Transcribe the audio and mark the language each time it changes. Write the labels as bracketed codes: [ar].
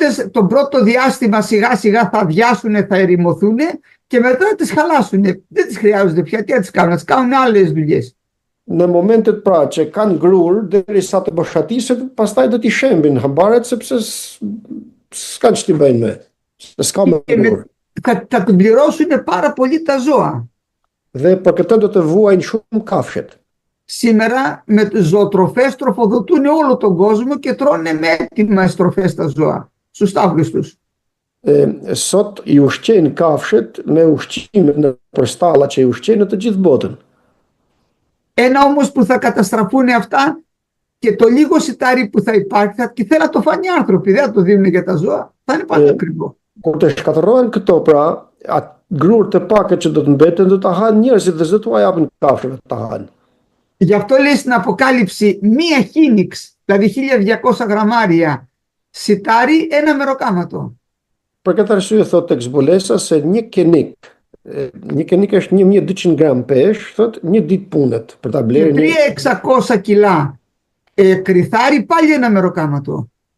[el] Τον πρώτο διάστημα σιγά σιγά θα αδειάσουν, θα ερημωθούν και μετά θα τις χαλάσουν. Δεν τις χρειάζονται πια, τι θα τις κάνουν, να τις κάνουν άλλες δουλειές. [sq] Në momentet pra që kanë grur, derisa të bëshatiset, pastaj do t'i shembin hambaret sepse s'kan që t'i bëjnë me. S'ka me grur. [el] Θα την πληρώσουν πάρα πολύ τα ζώα. [sq] Dhe për këtë do të vuajnë shumë kafshët. [el] Σήμερα με τις ζωοτροφές τροφοδοτούν όλο τον κόσμο και τρώνε με έτοιμες τροφές τα ζώα στους τάβλους τους. [sq] Sot I ushqejnë kafshët me ushqime për stalla që I ushqejnë të gjithë botën. [el] Ένα όμως που θα καταστραφούν αυτά και το λίγο σιτάρι που θα υπάρχει και θέλουν να το φάνε οι άνθρωποι, δεν θα το δίνουν για τα ζώα, θα είναι πάντα ακριβό. [sq] Kur të shkatërrohen këto pra, atë grur të pakët që do të mbeten do ta hanë njerëzit dhe s'do t'u japin kafshëve ta hanë. [el] Γι' αυτό λέει στην Αποκάλυψη μία χίνιξ, δηλαδή 1200 γραμμάρια σιτάρι, ένα μεροκάματο. [sq] Për këtë arsye thot tek zbulesa se një kenik është 1200 gram pesh, thot një ditë punet për ta blerë. [el] 3600 κιλά κρυθάρι, πάλι ένα μεροκάματο.